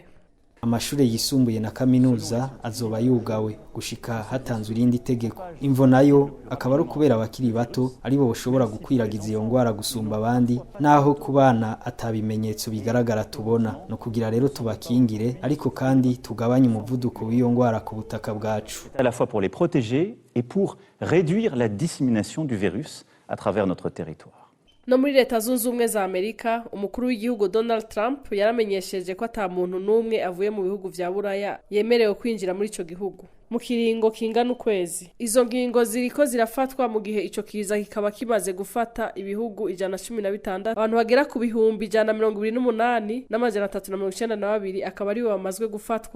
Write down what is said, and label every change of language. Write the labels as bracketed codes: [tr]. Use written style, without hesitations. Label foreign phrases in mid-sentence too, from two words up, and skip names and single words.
[rn] Amashure yisumbuye na kaminuza azoba yugawe gushika hatanzwe irindi tegeko. Imvo nayo akaba ari kubera abakiri bato aribo boshobora gukwiragiza iyo ngwara gusumba abandi, naho kubana atabimenyetso bigaragara tubona. No kugira rero tubakingire ariko kandi tugabanye umuvuduko w'iyo ngwara ku butaka bwacu. [fr] À la fois pour les protéger et pour réduire la dissémination du virus à travers notre territoire. [rn] No muri leta zunze ubumwe za Amerika, umukuru w'igihugu Donald Trump yaramenyesheje ko ata muntu n'umwe avuye mu bihugu vya Buraya yemerewe kwinjira muri ico gihugu mu kiringo kingana ukwezi. Izo ngingo ziriko zirafatwa mu gihe ico kiza kikaba kimaze gufata ibihugu 116, abantu bagera ku bihumbi 128 n'amajana 392 akaba ari bo bamazwe gufatwa.